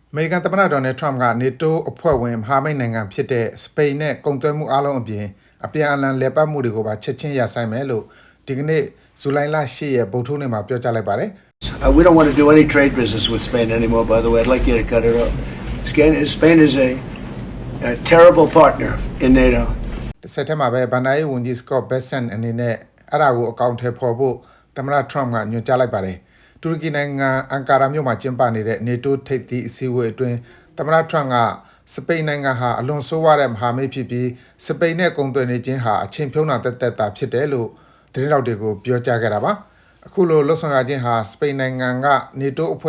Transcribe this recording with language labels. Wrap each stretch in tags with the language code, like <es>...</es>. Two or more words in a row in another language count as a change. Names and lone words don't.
<my>အမေရိကန်သမ္မတဒေါ်နယ်ထရမ့်က NATO အဖွဲ့ဝင်မဟာမိတ်နိုင်ငံဖြစ်တဲ့စပိန်နဲ့ကုန်သွယ်မှုအားလုံးအပြင်အပြန်အလှန်လည်ပတ်မှုတွေကိုပါချက်ချင်းရပ်ဆိုင်းမယ်လို့ဒီကနေ့ဇူလိုင်လ10ရက်ဗုဒ္ဓဟူးနေ့မှာပြောကြားလိုက်ပါတယ်</my> <en>We don't want to do any trade business with Spain anymore, by the way. I'd like you to cut it off. Spain is a terrible partner in NATO.</en> <my>တစ်ဆက်တည်းမှာပဲဘန်နာရေးဝန်ကြီး Scott Bessent အနေနဲ့အဲ့ဒါကိုအကောင့်ထဲပေါ်ဖို့သမ္မတထရမ့်ကညွှန်ကြားလိုက်ပါတယ်တူရကီနိုင်ငံအန်ကာရာမြို့မှာကျင်းပနေတဲ့ NATO ထိပ်သီးအစည်းအဝေးအတွင်းသမ္မတထရမ့်ကစပိန်နိုင်ငံဟာအလွန်ဆိုးဝါးတဲ့မဟာမိတ်ဖြစ်ပြီးစပိန်နဲ့ကုန်သွယ်နေခြင်းဟာအချိန်ဖြုံးတာတက်တာဖြစ်တယ်လို့သတင်းတော်တွေကိုပြောကြားခဲ့တာပါအခုလိုလှုပ်ဆောင်ရခြင်းဟာစပိန်နိုင်ငံက NATO အဖွဲ့</my>